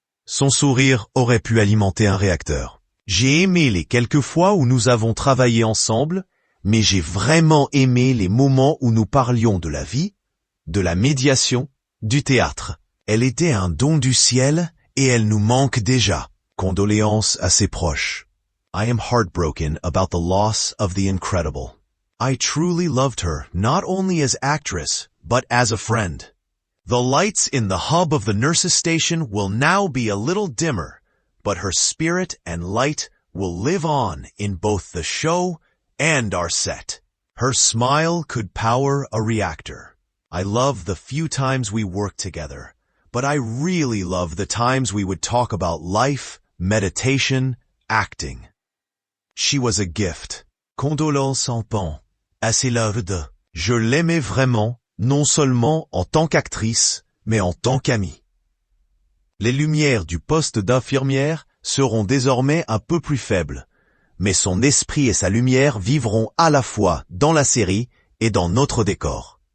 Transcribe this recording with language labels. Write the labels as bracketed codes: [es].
[fr] Son sourire aurait pu alimenter un réacteur. J'ai aimé les quelques fois où nous avons travaillé ensemble, mais j'ai vraiment aimé les moments où nous parlions de la vie, de la médiation, du théâtre. Elle était un don du ciel et elle nous manque déjà. Condoléances à ses proches. [en] I am heartbroken about the loss of the incredible. I truly loved her, not only as actress, but as a friend. The lights in the hub of the nurses' station will now be a little dimmer, but her spirit and light will live on in both the show and our set. Her smile could power a reactor. I love the few times we worked together, but I really love the times we would talk about life, meditation, acting. She was a gift. [fr] Condoléances en pan. Assez [en] loved. [fr] Je l'aimais vraiment, non seulement en tant qu'actrice, mais en tant qu'amie. Les lumières du poste d'infirmière seront désormais un peu plus faibles, mais son esprit et sa lumière vivront à la fois dans la série et dans notre décor.